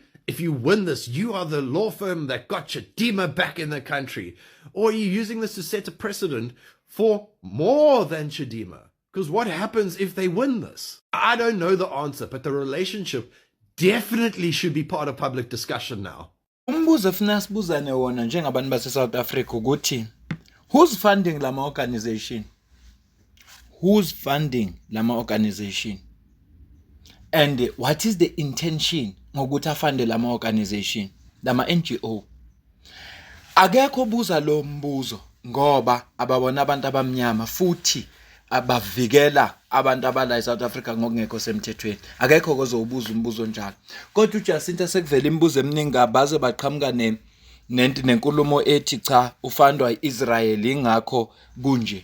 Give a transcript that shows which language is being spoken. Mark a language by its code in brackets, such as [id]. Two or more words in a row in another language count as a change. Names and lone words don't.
[en] If you win this, you are the law firm that got Chidima back in the country. Or are you using this to set a precedent for more than Chidima? Because what happens if they win this? I don't know the answer, but the relationship definitely should be part of public discussion now. [nd] Umbuzo efuna sibuzane wona njengabantu base South Africa ukuthi [en] who's funding [nd] lama organization? [en] Who's funding lama organization? And what is the intention [nd] ngokuthi afande lama [en] organization, lama NGO? [nd] Akekho buza lo mbuzo ngoba ababona abantu abamnyama futhi abavikela abantu abala eSouth Africa ngokungekho semthethweni. Akekho ozobuza umbuzo njalo. Kodwa uJacinta sekuvela imibuzo eminingi abaze baqhamuka nenkulumo ethi cha ufandwa iIsrael ingakho kunje.